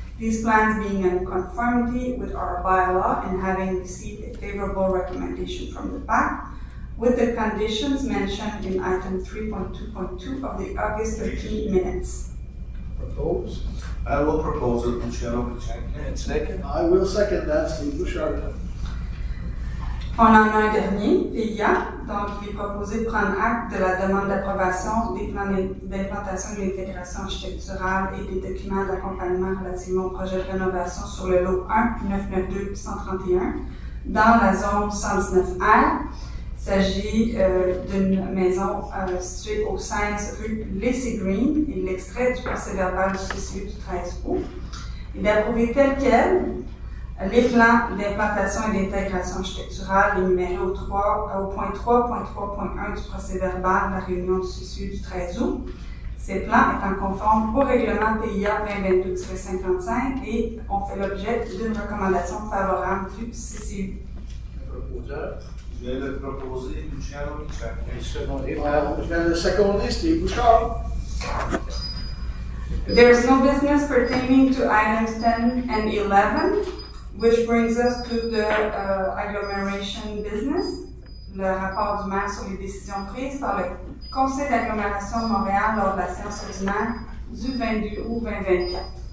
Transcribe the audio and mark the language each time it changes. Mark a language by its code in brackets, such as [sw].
[en] These plans being in conformity with our bylaw and having received a favorable recommendation from the PAC, with the conditions mentioned in item 3.2.2 of the August 13 minutes. Propose. I will propose it, Michel Chacun. And second. I will second that, Steve Bouchard. [fr] On en a un dernier, PIA, donc il est proposé de prendre acte de la demande d'approbation des plans d'implantation de l'intégration architecturale et des documents d'accompagnement relativement au projet de rénovation sur le lot 1-992-131 dans la zone 119R. Il s'agit d'une maison située au 16 rue Lacy Green et l'extrait du procès-verbal du CCU du 13 août. Il est approuvé tel quel. Les plans d'implantation et d'intégration architecturale énumérés au point 3.3.1 du procès-verbal de la réunion du CCU du 13 août. Ces plans étant conformes au règlement PIA 2022-55 et ont fait l'objet d'une recommandation favorable du CCU. Le proposeur. Je vais le proposer, Michel Chacun. Et secondé par. Je vais le seconder, Steve Bouchard. [en] There is no business pertaining to items 10 and 11. Which brings us to the agglomeration business, [fr] le rapport du maire sur les décisions prises par le conseil d'agglomération de Montréal lors de la séance ordinaire du 22 août 2024.